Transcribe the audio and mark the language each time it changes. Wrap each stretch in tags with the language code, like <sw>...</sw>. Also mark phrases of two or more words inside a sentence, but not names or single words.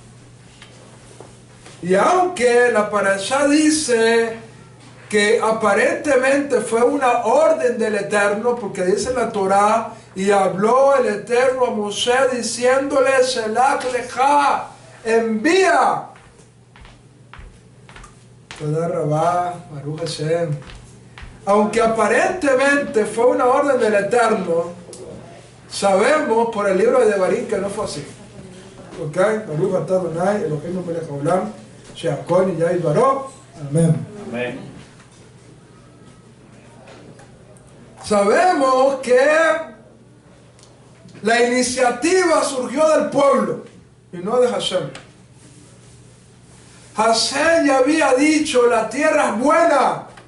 <es>Y aunque la Parashá dice que aparentemente fue una orden del Eterno, porque dice la Torá, y habló el Eterno a Moshe diciéndole,</es> <he>שלח לך,</he> <es>envía.</es> <he>תודה רבה, ברוך השם.</he> <es>Aunque aparentemente fue una orden del Eterno, sabemos por el libro de Devarim que no fue así. ¿Ok?</es> <he>ברוך אתה אדוני אלוהינו מלך העולם, שהכל נהיה בדברו.</he> <es>Amén. Amén. Sabemos que la iniciativa surgió del pueblo y no de Hashem. Hashem ya había dicho, la tierra es buena.</es>